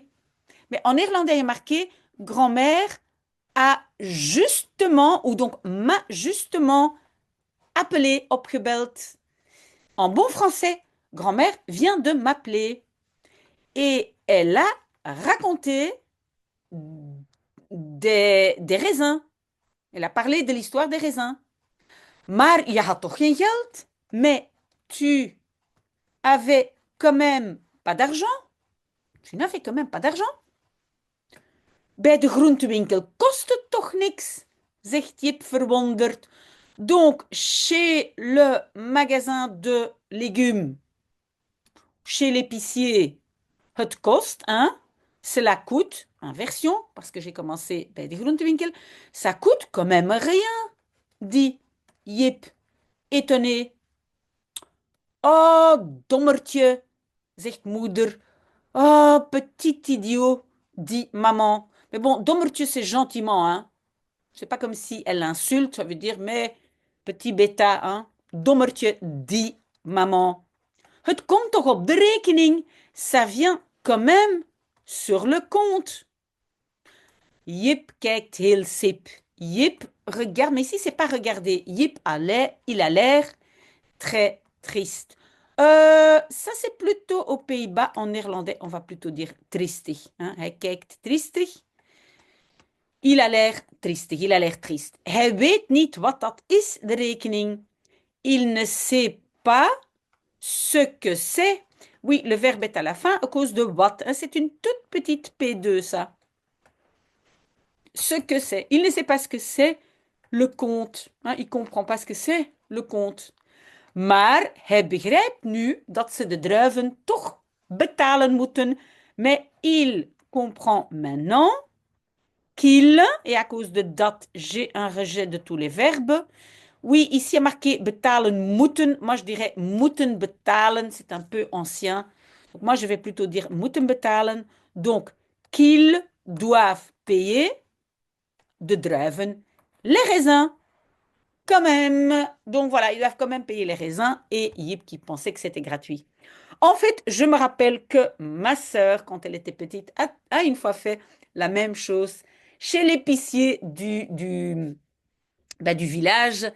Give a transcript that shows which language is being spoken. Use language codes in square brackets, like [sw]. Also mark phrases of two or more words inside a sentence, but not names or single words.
[fr] Mais en néerlandais, il y a marqué grand-mère a justement, ou donc m'a justement appelé, opgebeld. En bon français, grand-mère vient de m'appeler. Et elle a raconté des raisins. Elle a parlé de l'histoire des raisins. [nl] Maar je had toch geen geld? [fr] Mais tu avais quand même pas d'argent? Tu n'avais quand même pas d'argent? [nl] Bij de groentewinkel kost het toch niks? Zegt Jip verwonderd. [fr] Donc, chez le magasin de légumes, chez l'épicier, [nl] het kost, hein? [fr] Cela coûte, inversion, parce que j'ai commencé [nl] bij de groentewinkel, [fr] ça coûte quand même rien, dit Jip, étonné. [nl] Oh, dommertje, zegt moeder. [fr] Oh, petit idiot, dit maman. Mais bon, dommertje, c'est gentiment, hein. C'est pas comme si elle l'insulte, ça veut dire, mais petit bêta, hein. Dommertje, dit maman. [nl] Het komt toch op de rekening? [fr] Ça vient quand même sur le compte. [nl] Jip kijkt heel sip. [fr] Jip regarde, mais ici c'est pas regarder. Jip il a l'air très triste. Ça c'est plutôt aux Pays-Bas. En néerlandais, on va plutôt dire tristig. Hein? [nl] Hij kijkt tristig. [fr] Il a l'air tristig, il a l'air triste. [nl] Hij weet niet wat dat is, de rekening. [fr] Il ne sait pas ce que c'est. Oui, le verbe est à la fin à cause de what. Hein? C'est une toute petite P2, ça. Ce que c'est. Il ne sait pas ce que c'est le compte. Hein? Il ne comprend pas ce que c'est le compte. [nl] Maar hij begrijpt nu dat ze de druiven toch betalen moeten. [fr] Mais il comprend maintenant qu'il, et à cause de dat, j'ai un rejet de tous les verbes. Oui, ici il y a marqué [nl] betalen moeten. [fr] Moi, je dirais [nl] moeten betalen. [fr] C'est un peu ancien. Donc, moi, je vais plutôt dire [nl] moeten betalen. [fr] Donc, qu'ils doivent payer [nl] de druiven [fr] les raisins. Quand même. Donc, voilà, ils doivent quand même payer les raisins. Et Yip qui pensait que c'était gratuit. En fait, je me rappelle que ma sœur, quand elle était petite, a une fois fait la même chose chez l'épicier du village.